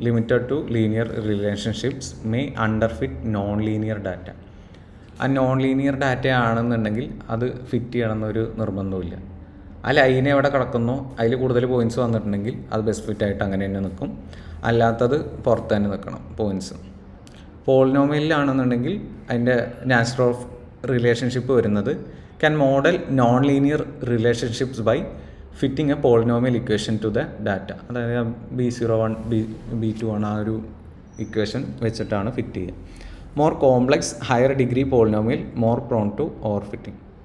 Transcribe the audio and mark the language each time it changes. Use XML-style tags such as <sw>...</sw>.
<en>Limited to linear relationships may underfit non linear data.</en> <ml>ആ non linear data ആണെന്നുണ്ടെങ്കിൽ അത് fit ചെയ്യണമെന്നൊരു നിർബന്ധമില്ല. ആ ലൈൻ എവിടെ കിടക്കുന്നോ അതിൽ കൂടുതൽ പോയിൻറ്റ്സ് വന്നിട്ടുണ്ടെങ്കിൽ അത് ബെസ്റ്റ് ഫിറ്റ് ആയിട്ട് അങ്ങനെ തന്നെ നിൽക്കും. അല്ലാത്തത് പുറത്ത് തന്നെ നിൽക്കണം പോയിൻറ്റ്സ്. പോളിനോമിയലിലാണെന്നുണ്ടെങ്കിൽ അതിൻ്റെ നാച്ചർ ഓഫ് റിലേഷൻഷിപ്പ് വരുന്നത്</ml> <en>can model non-linear relationships by fitting a polynomial equation to the data.</en> <ml>അതായത് b01 b21 ആ ഒരു ഇക്വേഷൻ വെച്ചിട്ടാണ് ഫിറ്റ് ചെയ്യുക.</ml> <en>More complex higher degree polynomial more prone to overfitting.</en>